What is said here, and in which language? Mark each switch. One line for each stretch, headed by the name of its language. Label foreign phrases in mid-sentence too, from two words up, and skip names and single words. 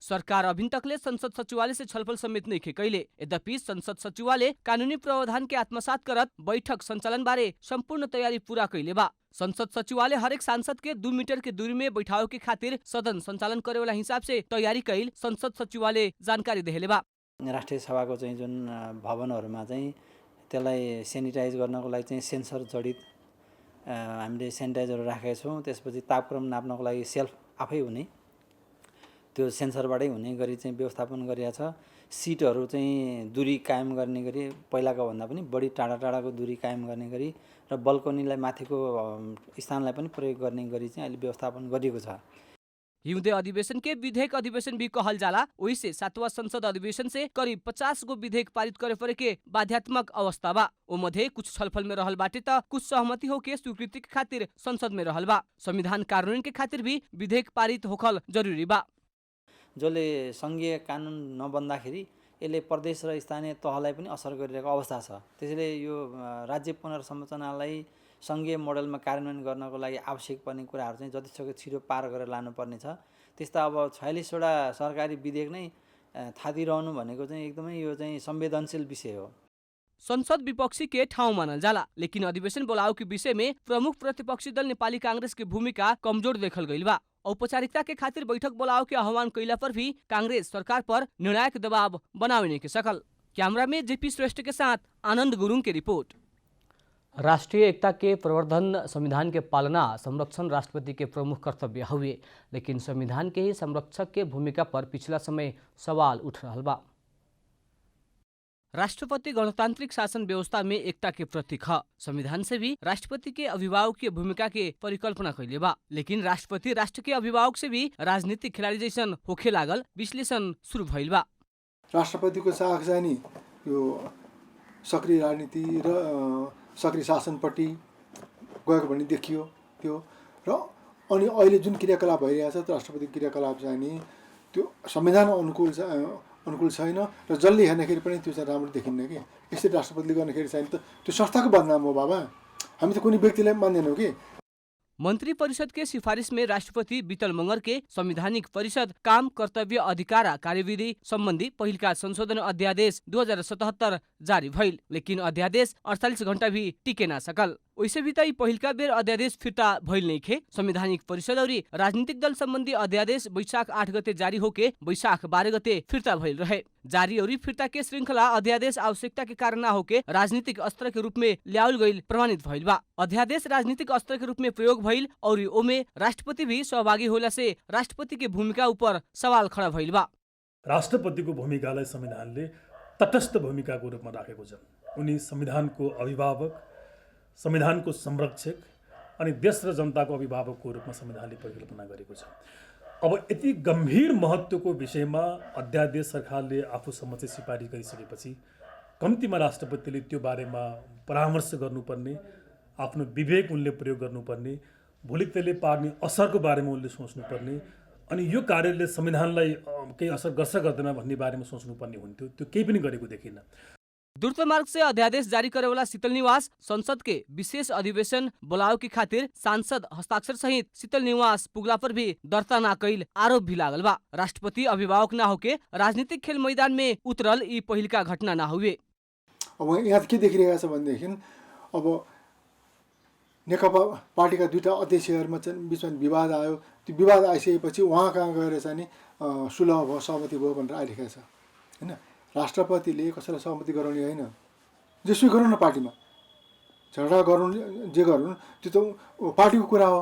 Bhojpuri: सरकार अभिन तक ले संसद सचिवालय से छलफल समेत नहीं कैले। यद्यपि संसद सचिवालय कानूनी प्रावधान के आत्मसात करत बैठक संचालन बारे संपूर्ण तैयारी पूरा कैले बा। संसद सचिवालय हरेक सांसद के 2 मीटर के दूरी में बैठाव के खातिर सदन संचालन करे वाला हिसाब से तैयारी कैल संसद सचिवालय जानकारी देले बा।
Nepali: राष्ट्रिय सभाको चाहिँ जुन भवनहरुमा चाहिँ त्यसलाई सेनिटाइज गर्नको लागि चाहिँ सेन्सर जडित हामीले सेनिटाइजर राखेका छौं। त्यसपछि तापक्रम नाप्नको लागि सेल्फ आफै हुने त्यो सेन्सरबाटै हुने गरी चाहिँ व्यवस्थापन गरिया छ। सिटहरु चाहिँ दूरी कायम गर्ने गरी पहिलाको भन्दा पनि बढी टाढा टाढाको दूरी कायम गर्ने गरी र बल्कनीलाई माथिको स्थानलाई पनि प्रयोग गर्ने गरी चाहिँ अहिले व्यवस्थापन गरिएको छ।
Bhojpuri: हिउँदे अधिवेशन के विधेयक अधिवेशन भी कहल जाला। वही से 7वां संसद अधिवेशन से करीब 50 गो विधेयक पारित करे पड़े के बाध्यात्मक अवस्था बा। ओ मध्ये कुछ छलफल में रहल बाटे त कुछ सहमति होके स्वीकृति के खातिर संसद में रहल बा। संविधान कार्यान्वयन के खातिर भी विधेयक पारित होखल जरूरी बा।
Nepali: जसले संघीय कानुन नबन्दाखेरि यसले प्रदेश र स्थानीय तहलाई पनि असर गरिरहेको अवस्था छ। त्यसैले यो राज्य पुनर्संरचनालाई संघीय मोडलमा कार्यान्वयन गर्नको लागि आवश्यक पर्ने कुराहरू चाहिँ जतिसक्दो छिटो पार गरेर लानुपर्ने छ। त्यस्ता अब 46 वटा सरकारी विधेयक नै थादिरहनु भनेको चाहिँ एकदमै यो चाहिँ संवेदनशील विषय हो।
Bhojpuri: संसद विपक्षी के ठाउँ मानल जाला, लेकिन अधिवेशन बोलाव के विषय में प्रमुख प्रतिपक्षी दल नेपाली कांग्रेस की भूमिका कमजोर देखल गईल बा। औपचारिकता के खातिर बैठक बोलाव के आह्वान कैला पर भी कांग्रेस सरकार पर निर्णायक दबाव बनावे नहीं के सकल। कैमरा में जेपी श्रेष्ठ के साथ आनंद गुरुङ की रिपोर्ट। राष्ट्रीय एकता के प्रवर्धन, संविधान के पालना संरक्षण राष्ट्रपति के प्रमुख कर्तव्य हुए, लेकिन संविधान के ही संरक्षक के भूमिका पर पिछला समय सवाल उठ रहा बा। राष्ट्रपति गणतांत्रिक शासन व्यवस्था में एकता के प्रतीक है। संविधान से भी राष्ट्रपति के अभिभावक की भूमिका के परिकल्पना कैले बा, लेकिन राष्ट्रपति राष्ट्र के अभिभावक से भी राजनीतिक खिलाड़ी जैसन होखे लागल विश्लेषण शुरू भइल बा।
Nepali: राष्ट्रपति को साख चाहिँ नि यो सक्रिय राजनीति र सक्रिय शासनपट्टि गएको भन्ने देखियो त्यो र अनि अहिले जुन क्रियाकलाप भइरहेछ त्यो राष्ट्रपति क्रियाकलाप चाहिँ नि त्यो संविधान अनुकूल छैन र जसले हेर्दाखेरि पनि त्यो चाहिँ राम्रो देखिन्न कि। यसरी राष्ट्रपतिले गर्दाखेरि चाहिँ त्यो संस्थाको बदनाम हो बाबा। हामी त कुनै व्यक्तिलाई मान्दैनौँ कि।
Bhojpuri: मंत्री परिषद के सिफारिश में राष्ट्रपति बीतल मंगर के संवैधानिक परिषद काम कर्तव्य अधिकार कार्यविधि संबंधी पहिलका संशोधन अध्यादेश 2077 जारी भइल, लेकिन अध्यादेश 48 घंटा भी टिके ना सकल। वैसे भी तई पहिलका बेर अध्यादेश फिर्ता भइल नहीं खे। संवैधानिक परिषद और राजनीतिक दल संबंधी अध्यादेश वैशाख 8 गते जारी होके वैशाख 12 गते फिर्ता भइल रहे। जारी और फिर्ता के श्रृंखला अध्यादेश आवश्यकता के कारण ना होके राजनीतिक अस्त्र के रूप में ल्याउल गईल प्रमाणित भइल बा। अध्यादेश राजनीतिक अस्त्र के रूप में प्रयोग भइल और ओमे राष्ट्रपति भी सहभागी होला से राष्ट्रपति के भूमिका ऊपर सवाल खड़ा भइल बा।
Nepali: राष्ट्रपतिको भूमिकालाई संविधानले तटस्थ भूमिकाको रूपमा राखेको छ। उनी संविधानको अभिभावक, संविधानको संरक्षक अनि देश र जनताको अभिभावकको रूपमा संविधानले परिकल्पना गरेको छ। अब यति गम्भीर महत्त्वको विषयमा अध्यादेश सरकारले आफूसम्म चाहिँ सिफारिस गरिसकेपछि कम्तीमा राष्ट्रपतिले त्यो बारेमा परामर्श गर्नुपर्ने, आफ्नो विवेक उनले प्रयोग गर्नुपर्ने, भोलि त्यसले पार्ने असरको बारेमा उनले सोच्नुपर्ने, अनि यो कार्यले संविधानलाई केही असर गर्छ गर्दैन भन्ने बारेमा सोच्नुपर्ने हुन्थ्यो। त्यो केही पनि गरेको देखिन।
Bhojpuri: द्रुत मार्ग से अध्यादेश जारी करे वाला शीतल निवास संसद के विशेष अधिवेशन बुलाव की खातिर सांसद हस्ताक्षर सहित शीतल निवास पुगला पर भी दर्ता ना कईल आरोप भी लागल बा। राष्ट्रपति अभिभावक ना होके राजनीतिक खेल मैदान में उतरल ई पहिलका घटना ना हुए।
Nepali: अब यहाँ के देखिरहेको छ भनेदेखि अब नेकपा पार्टीका दुईटा अध्यक्षहरूमा चाहिँ बिचमा विवाद आयो। त्यो विवाद आइसकेपछि उहाँ कहाँ गएर चाहिँ नि सुलह भयो, सहमति भयो भनेर आइरहेको छ होइन। राष्ट्रपतिले कसैलाई सहमति गराउने होइन, जेसुकै गरौँ न, पार्टीमा झगडा गरौँ, जे गरौँ त्यो त पार्टीको कुरा हो।